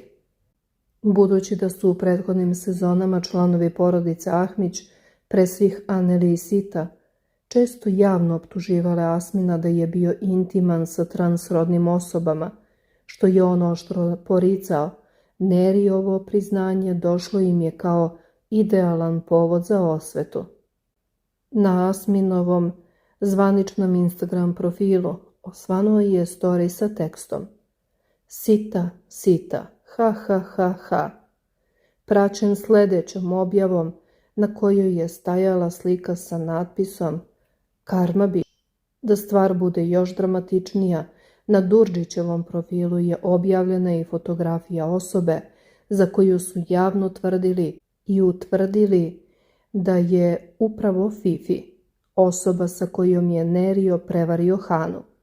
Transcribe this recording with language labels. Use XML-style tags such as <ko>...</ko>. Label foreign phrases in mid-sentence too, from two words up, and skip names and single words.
<bs>Budući da su u prethodnim sezonama članovi porodice Ahmić, pre svih Anneli i Sita, često javno optuživale Asmina da je bio intiman sa transrodnim osobama, što je on oštro poricao, Nerijovo priznanje došlo im je kao idealan povod za osvetu. Na Asminovom zvaničnom Instagram profilu osvanuo je story sa tekstom "Sita, Sita, ha ha ha ha", praćen sljedećom objavom na kojoj je stajala slika sa natpisom "Karma bi". Da stvar bude još dramatičnija, na Đurđićevom profilu je objavljena i fotografija osobe za koju su javno tvrdili i utvrdili da je upravo Fifi, osoba sa kojom je Nerio prevario Hanu.</bs>